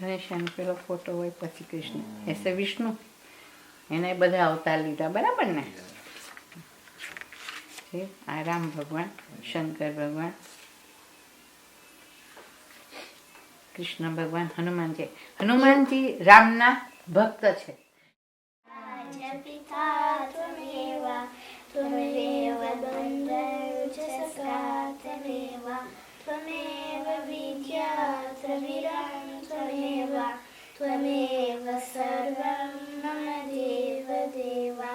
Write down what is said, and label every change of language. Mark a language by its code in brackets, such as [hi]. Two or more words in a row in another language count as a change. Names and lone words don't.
[gu] ગણેશનો પેલો ફોટો હોય, પછી કૃષ્ણ એસે વિષ્ણુ, એને બધા અવતાર લીધા, બરાબર ને? આ રામ ભગવાન, શંકર ભગવાન, કૃષ્ણ ભગવાન, હનુમાનજી। હનુમાનજી રામના ભક્ત છે। [sa] त्वमेव बन्धुश्च सखा त्वमेव, त्वमेव विद्या त्वमिदं त्वमेव, त्वमेव सर्वं मम देव देवा।